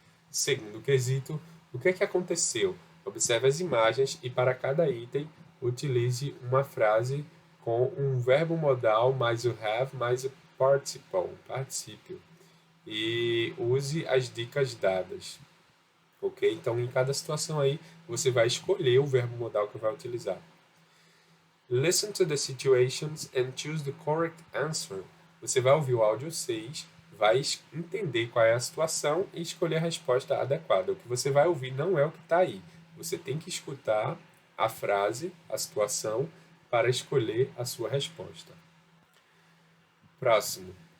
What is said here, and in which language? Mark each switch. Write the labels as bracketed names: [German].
[Portuguese] Segundo quesito, o que é que aconteceu? Observe as imagens e para cada item utilize uma frase com um verbo modal mais o have mais o particípio. E use as dicas dadas. Ok? Então, em cada situação aí, você vai escolher o verbo modal que vai utilizar. [English] Listen to the situations and choose the correct answer. [Portuguese] Você vai ouvir o áudio 6, vai entender qual é a situação e escolher a resposta adequada. O que você vai ouvir não é o que está aí. Você tem que escutar a frase, a situação, para escolher a sua resposta. Próximo.